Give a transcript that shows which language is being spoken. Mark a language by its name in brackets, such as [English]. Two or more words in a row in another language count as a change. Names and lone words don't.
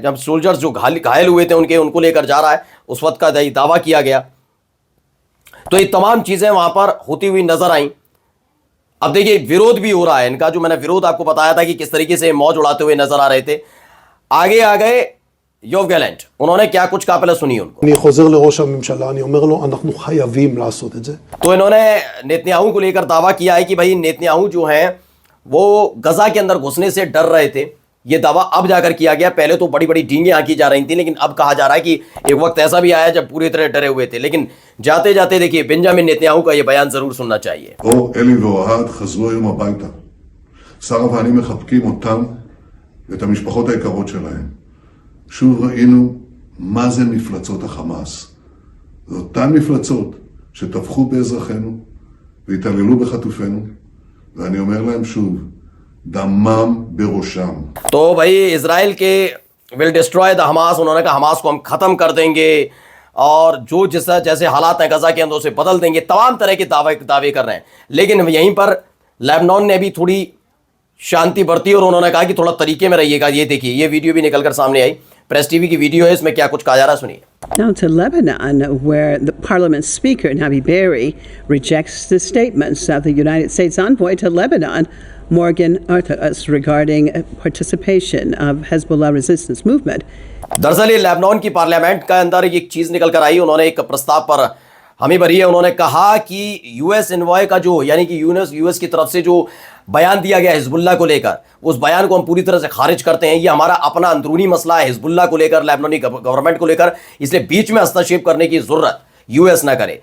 [Hindi] जब सोल्जर्स जो घायल हुए थे उनको लेकर जा रहा है, उस वक्त का दावा किया गया। तो ये तमाम चीजें वहां पर होती हुई नजर आई। अब देखिए, विरोध भी हो रहा है इनका, जो मैंने विरोध आपको बताया था कि किस तरीके से मौज उड़ाते हुए नजर आ रहे थे। आगे आ गए योव गैलेंट, उन्होंने क्या कुछ कहा पहले सुनिए उनको। [Hebrew] אני חוזר לראש הממשלה, אני אומר לו, אנחנו חייבים לעשות את זה. [Hindi] तो इन्होंने नेतन्याहू को लेकर दावा किया है कि भाई नेतन्याहू जो हैं वो गजा के अंदर घुसने से डर रहे थे। ये दावा अब जाकर किया गया, पहले तो बड़ी बड़ी डींगे आंकी जा रही थी, लेकिन अब कहा जा रहा है कि एक वक्त ऐसा भी आया जब पूरी तरह डरे हुए थे। लेकिन जाते जाते देखिए, बेंजामिन नेतन्याहू का ये बयान जरूर सुनना चाहिए। [Hebrew] אלי ואוהד חזרו היום הביתה. שרה ואני מחבקים אותם ואת המשפחות היקרות שלהם. שוב ראינו מה זה מפלצות החמאס. זה אותן מפלצות שטבחו באזרחינו והתעללו בחטופינו, ואני אומר להם שוב, דמם בראשם. [Hindi] तो भाई इजराइल के [English] will destroy the Hamas, [Hindi] उन्होंने कहा हमास को हम खत्म कर देंगे और जो जैसे हालात हैं गजा के अंदर उसे बदल देंगे। तमाम तरह के दावे कर रहे हैं। लेकिन यहीं पर लेबनान ने भी थोड़ी शांति बरती और उन्होंने कहा कि थोड़ा तरीके में रहिएगा। ये देखिए, ये वीडियो भी निकलकर सामने आई, प्रेस टीवी की वीडियो है, इसमें क्या कुछ कहा जा रहा है सुनिए। [English] Now to Lebanon, where the Parliament Speaker Nabi Berri rejects the statements of the United States envoy to Lebanon, Morgan Ortagus, regarding participation of Hezbollah resistance movement. [Hindi] दरअसल ये लेबनान की पार्लियामेंट के अंदर एक चीज निकल कर आई। उन्होंने एक प्रस्ताव पर हामी भरी है। उन्होंने कहा कि [English] US envoy [Hindi] का जो, यानी कि यूएस की तरफ से जो बयान दिया गया हिजबुल्लाह को लेकर, उस बयान को हम पूरी तरह से खारिज करते हैं। ये हमारा अपना अंदरूनी मसला है हिजबुल्लाह को लेकर, लेबनानी गवर्नमेंट को लेकर, इसलिए बीच में हस्तक्षेप करने की जरूरत यूएस ना करे।